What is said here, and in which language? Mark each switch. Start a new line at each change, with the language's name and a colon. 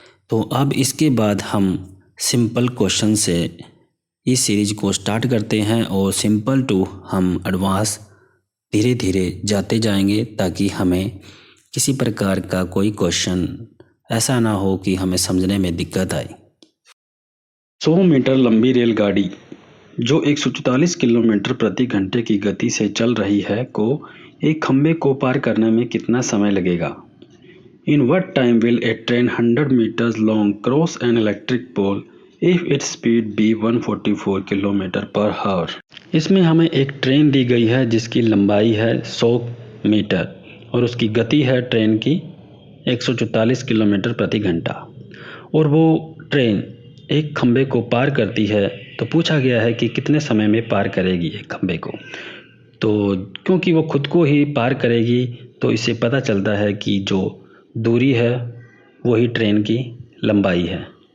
Hindi: तो अब इसके बाद हम सिंपल क्वेश्चन से इस सीरीज को स्टार्ट करते हैं और सिंपल टू हम एडवांस धीरे धीरे जाते जाएंगे ताकि हमें किसी प्रकार का कोई क्वेश्चन ऐसा ना हो कि हमें समझने में दिक्कत आए। 100 मीटर लंबी रेलगाड़ी जो 144 किलोमीटर प्रति घंटे की गति से चल रही है को एक खंबे को पार करने में कितना समय लगेगा?
English: In what time will a train 100 meters long cross an electric pole if its speed be 144 kilometre per hour?
Hindi: इसमें हमें एक ट्रेन दी गई है जिसकी लंबाई है 100 मीटर और उसकी गति है ट्रेन की 144 किलोमीटर प्रति घंटा और वो ट्रेन एक खंबे को पार करती है। तो पूछा गया है कि कितने समय में पार करेगी एक खंबे को। तो क्योंकि वो खुद को ही पार करेगी तो इससे पता चलता है कि जो दूरी है वही ट्रेन की लंबाई है।